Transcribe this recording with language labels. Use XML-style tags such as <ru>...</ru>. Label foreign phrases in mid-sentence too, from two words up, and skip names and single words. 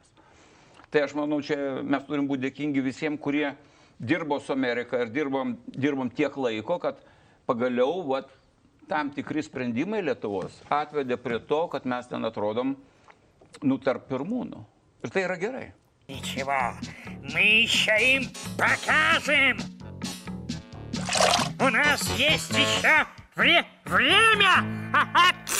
<lt>Tai aš manau, čia mes turim būti dėkingi visiems, kurie dirbo su Amerika ir dirbom tiek laiko, kad pagaliau tam tikri sprendimai Lietuvos atvedė prie to, kad mes ten atrodom tarp pirmūnų. Ir tai yra gerai.</lt> <ru>Ничего, мы еще им покажем. У нас есть еще время.</ru>